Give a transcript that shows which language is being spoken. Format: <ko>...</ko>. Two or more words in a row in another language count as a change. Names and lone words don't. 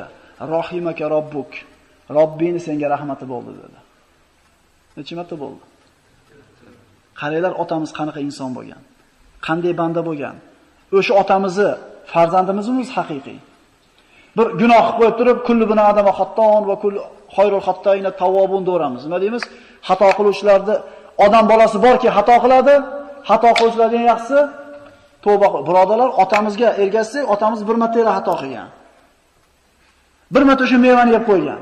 <ar>رحمك ربك.</ar> <uz>Robbing senga rahmati bo'ldi dedi. Necha marta bo'ldi? Qaranglar, otamiz qanaqa inson bo'lgan. Qanday banda bo'lgan. O'sha otamizni farzandimizimiz haqiqiy. Bir gunoh qilib qo'yib turib,</uz> <ar>كل بني آدم خطاء وكل خير الخطائين التوابون deymiz.</ar> <uz>Nima deymiz? Xato qiluvchilarni odam bolasi borki xato qiladi, xato qiluvchilarning yaxshisi tavba qil. Birodarlar, otamizga ergashsak, otamiz bir marta xato qilgan. Bir marta shu mevani yeb qo'ygan.</uz>